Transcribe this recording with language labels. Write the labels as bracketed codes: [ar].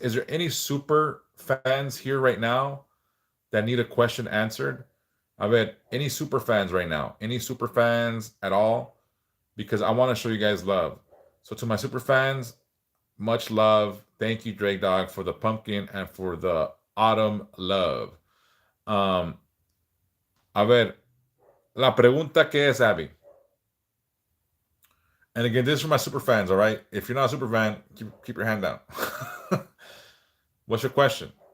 [en] Is there any super fans here right now that need a question answered? I bet any super fans right now, any super fans at all, because I want to show you guys love. So to my super fans, much love. Thank you, Drake Dog, for the pumpkin and for the autumn love. [es] A ver, la pregunta que es, Abby. [en] And again, this is for my super fans, all right? If you're not a super fan, keep your hand down. What's your question?